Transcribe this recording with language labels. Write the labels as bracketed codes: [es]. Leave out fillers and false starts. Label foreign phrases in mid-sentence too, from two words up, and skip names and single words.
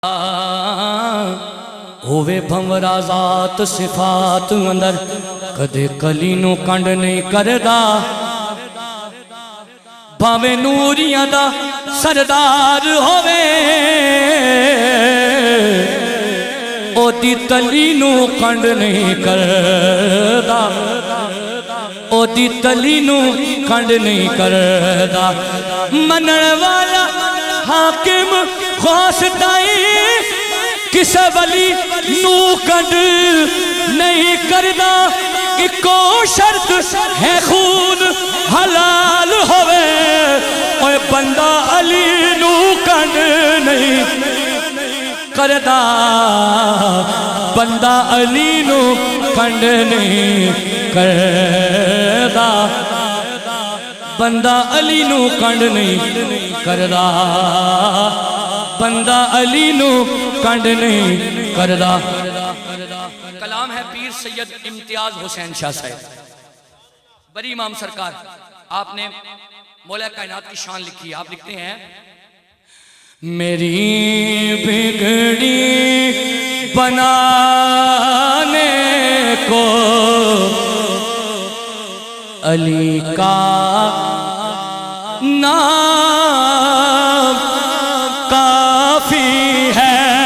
[pa] ہووے بھنورا ذات صفات اندر کدے کلی نو کنڈ نہیں کردا بھاوے نوریاں دا سردار ہووے او دی تلی نو کنڈ نہیں کردا او دی تلی نو کنڈ نہیں کردا منن والا حاکم غوث تائی کسے ولی نو کنڈ نہیں کردا اکو شرط ہے خون حلال ہوئے اوہ بندہ علی نو کنڈ نہیں کردا بندہ علی نو کنڈ نہیں کردا بندہ علی نو کنڈ نہیں کردا بندہ علی نو کنڈ نہیں کردا [ur] کلام ہے پیر سید امتیاز حسین شاہ صاحب بری امام سرکار آپ نے مولا کائنات کی شان لکھی ہے آپ لکھتے ہیں میری بگڑی بنانے کو علی کا نام کافی ہے